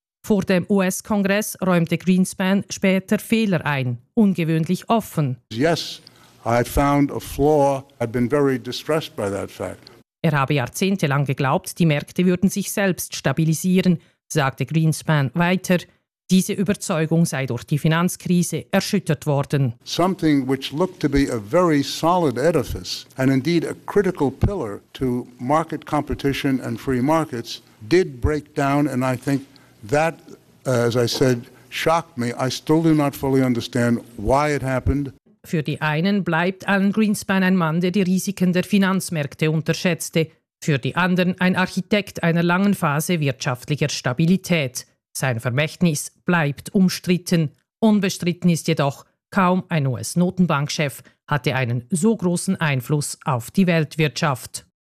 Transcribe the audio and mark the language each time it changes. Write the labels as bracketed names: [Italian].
[German] Vor dem US-Kongress räumte Greenspan später Fehler ein, ungewöhnlich offen. [English] Yes, I found a flaw. I've been very distressed by that fact. [German] Er habe jahrzehntelang geglaubt, die Märkte würden sich selbst stabilisieren, sagte Greenspan weiter. Diese Überzeugung sei durch die Finanzkrise erschüttert worden. [English] Something which looked to be a very solid edifice and indeed a critical pillar to market competition and free markets did break down, and I think that, as I said, shocked me. I still do not fully understand why it happened. [German] Für die einen bleibt Alan Greenspan ein Mann, der die Risiken der Finanzmärkte unterschätzte. Für die anderen ein Architekt einer langen Phase wirtschaftlicher Stabilität. Sein Vermächtnis bleibt umstritten. Unbestritten ist jedoch, kaum ein US-Notenbankchef hatte einen so großen Einfluss auf die Weltwirtschaft.